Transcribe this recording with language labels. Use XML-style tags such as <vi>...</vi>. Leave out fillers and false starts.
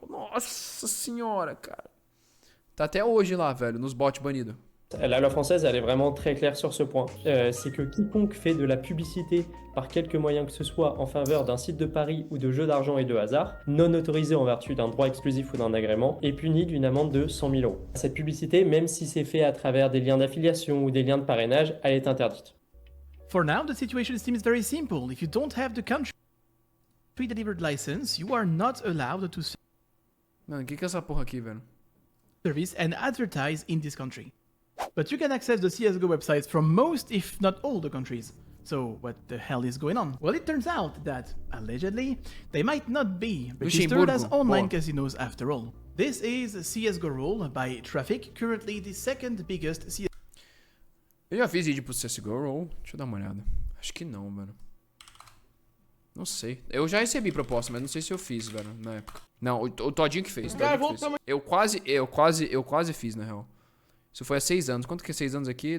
<pt>Nossa senhora, cara. Tá até hoje lá, velho, nos bots banidos.</pt> <fr>La loi française, elle est vraiment très claire sur ce point. C'est que quiconque fait de la publicité par quelque moyen que ce soit en faveur d'un site de paris ou de jeux d'argent et de hasard, non autorisé en vertu d'un droit exclusif ou d'un agrément, est puni d'une amende de 100 000 €. Cette publicité, même si c'est fait à travers des liens d'affiliation ou des liens de parrainage, elle est interdite.</fr> <en>For now, the situation seems very simple. If you don't have the country-delivered license, you are not allowed to...</en> <pt>Mano, que é essa porra aqui, velho?</pt> <en>Service and advertise in this country. But you can access the CSGO websites from most, if not all, the countries. So what the hell is going on? Well, it turns out that, allegedly, they might not be registered as online casinos after all. This is CSGO Roll by Traffic, currently the second biggest CSGO.</en> <pt>Eu já fiz vídeo pro CSGO Roll. Deixa eu dar uma olhada. Acho que não, velho. Não sei. Eu já recebi proposta, mas não sei se eu fiz, velho, na época. Não, o Todinho que fez. Eu quase fiz, na real. Isso foi há 6 anos. Quanto que é 6 anos aqui?</pt>